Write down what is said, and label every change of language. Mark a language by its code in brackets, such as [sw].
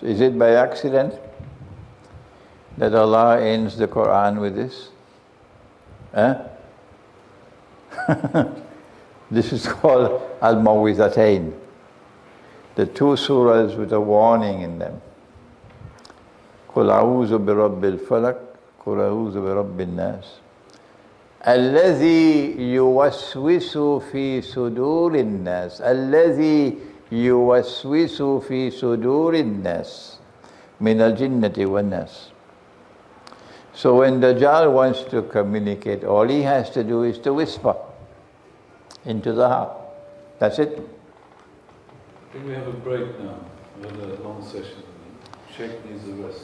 [en] Is it by accident that Allah ends the Quran with this? This is called Al-Mawwidhatayn. The two surahs with a warning in them. [ar] قل أعوذ برب الفلق قل أعوذ برب الناس الذي يوسوس في صدور الناس الذي يوسوس في صدور الناس من الجنة والناس. [en] So when Dajjal wants to communicate, all he has to do is to whisper into the heart. That's it. I think we have a break now. We had a long session. Sheikh needs a rest.